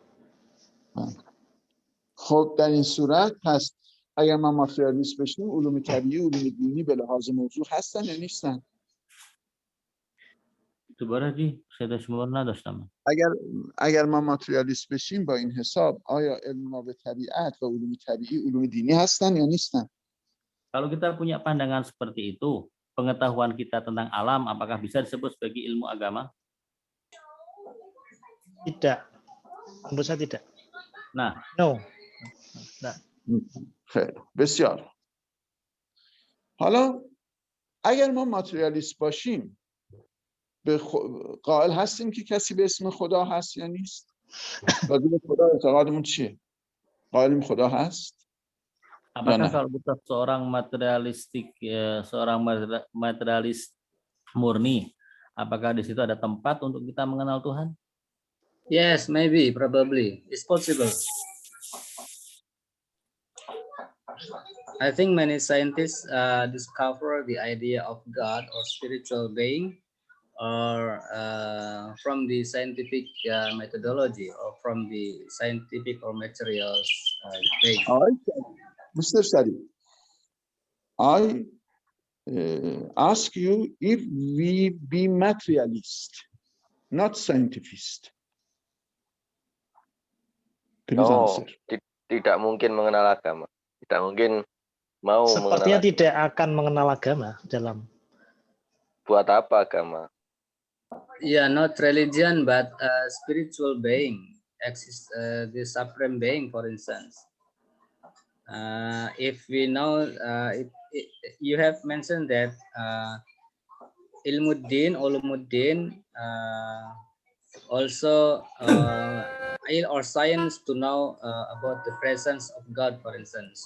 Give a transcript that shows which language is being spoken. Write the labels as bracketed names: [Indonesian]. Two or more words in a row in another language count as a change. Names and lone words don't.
[Persian] خب در این صورت پس اگر ما ماتریالیست بشیم علوم طبیعی علوم دینی به لحاظ موضوع هستن یا نیستن؟ دوباره دی صدا شما نداشتم. اگر ما ماتریالیست بشیم با این حساب آیا علم ما به طبیعت و علوم طبیعی علوم دینی هستن یا نیستن؟ [Indonesian] Kalau kita punya pandangan seperti itu, pengetahuan kita tentang alam apakah bisa disebut sebagai ilmu agama? Tidak. Menurut saya tidak. Nah, no. Nah. [Persian] خیلی بسیار. حالا اگر ما ماتریالیست باشیم به قائل هستیم که کسی به اسم خدا هست یا نیست؟ راجع به خدا اعتقادمون چیه؟ قائلیم خدا هست؟ [Indonesian] Apakah kalau kita seorang materialis murni, apakah di situ ada tempat untuk kita mengenal Tuhan? [English] Yes, maybe, probably. It's possible. I think many scientists discover the idea of God or spiritual being or from the scientific methodology or from the scientific or materials base. Mr. Sadi, I ask you if we be materialist, not scientific. No, [Indonesian] tidak mungkin mengenal agama. Tidak mungkin mau sepertinya mengenal. Tidak akan mengenal agama dalam. Buat apa agama? [English] Yeah, not religion, but spiritual being exists. The supreme being, for instance. If we know, you have mentioned that Ilmuddin, Ulumuddin, also or science to know about the presence of God, for instance.